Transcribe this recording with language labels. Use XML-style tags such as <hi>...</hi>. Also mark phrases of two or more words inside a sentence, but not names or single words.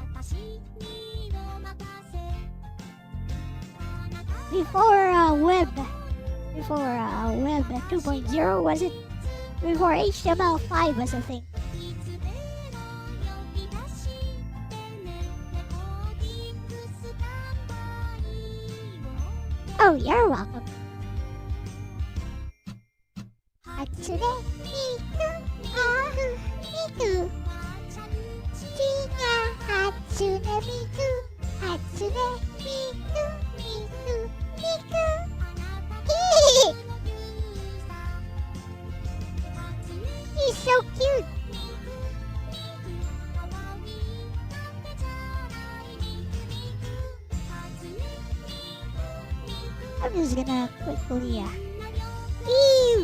<en>Before Web 2.0, was it? Before HTML5 was a thing. Oh, you're welcome. Hatsune Miku, Miku. Jinya Hatsune Miku, Hatsune Miku, Miku. He's so cute. I'm just gonna quickly, Ew!</en>